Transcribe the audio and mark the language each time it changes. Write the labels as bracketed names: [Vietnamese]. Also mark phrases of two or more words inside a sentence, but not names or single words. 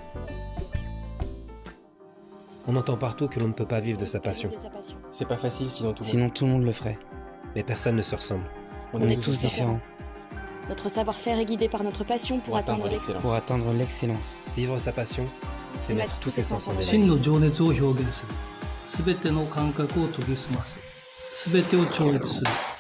[French] On entend partout que l'on ne peut pas vivre de sa passion. C'est pas facile sinon tout le monde. Sinon tout le monde le ferait. Mais personne ne se ressemble. On est tous différents. Notre savoir-faire est guidé par notre passion pour atteindre l'excellence. Pour atteindre l'excellence, vivre sa passion, c'est mettre tous ses sens en [Japanese] 真 [French] éveil. [Japanese] の情熱を表現する。すべての感覚を研ぎ澄ます。すべてを超越する。